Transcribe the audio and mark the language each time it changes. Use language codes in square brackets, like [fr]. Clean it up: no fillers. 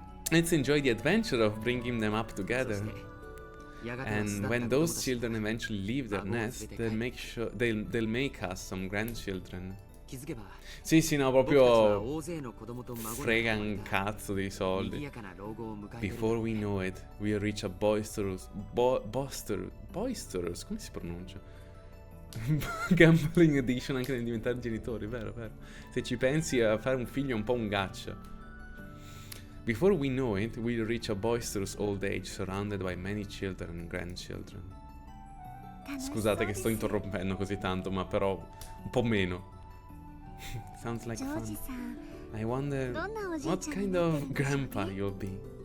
[en] Let's enjoy the adventure of bringing them up together. And when those children eventually leave their nest, they'll make us some grandchildren. [it] Sì, no, proprio frega un cazzo dei soldi. [en] Before we know it, we'll reach a boisterous, [it] come si pronuncia? [en] Gambling edition [it] anche nel diventare genitori, vero. Se ci pensi, a fare un figlio è un po' un gaccia. [en] Before we know it, we'll reach a boisterous old age surrounded by many children and grandchildren. [it] Scusate che sto interrompendo così tanto, ma però un po' meno. [en] Sounds like fun. I wonder what kind of grandpa you'll be.